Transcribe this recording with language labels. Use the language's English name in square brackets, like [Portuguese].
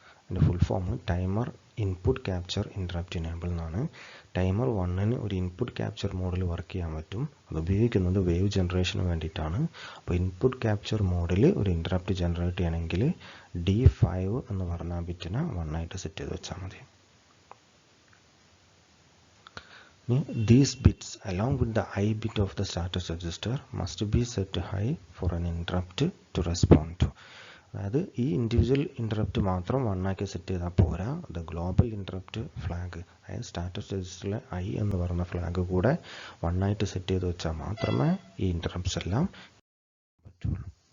[Malayalam] അതിൻ്റെ full form timer input capture interrupt enable എന്നാണ്. Timer 1ന് ഒരു ഇൻപുട്ട് ക്യാപ്ചർ മോഡിൽ വർക്ക് ചെയ്യാൻ പറ്റും. അത് ഉപയോഗിക്കുന്നത് വേവ് ജനറേഷന് വേണ്ടിയിട്ടാണ്. അപ്പോൾ ഇൻപുട്ട് ക്യാപ്ചർ മോഡിൽ ഒരു ഇൻ്ററപ്റ്റ് ജനറേറ്റ് ചെയ്യണമെങ്കിൽ D5 എന്ന് പറഞ്ഞ ബിറ്റിനെ 1 ആയിട്ട് സെറ്റ് ചെയ്ത് വെച്ചാൽ മതി. [English] These bits along with the I bit of the status register must be set high for an interrupt to respond to. [Malayalam] അതായത് ഈ ഇൻഡിവിജ്വൽ ഇൻ്ററപ്റ്റ് മാത്രം 1 ആക്കി സെറ്റ് ചെയ്താൽ പോരാ. അത് ഗ്ലോബൽ ഇൻ്ററപ്റ്റ് ഫ്ലാഗ്, അതായത് സ്റ്റാറ്റസ് രജിസ്റ്ററിലെ I എന്ന് പറയുന്ന ഫ്ലാഗ് കൂടെ 1 ആയിട്ട് സെറ്റ് ചെയ്ത് വെച്ചാൽ മാത്രമേ ഈ ഇൻ്ററപ്റ്റ്സ് എല്ലാം പറ്റുള്ളൂ.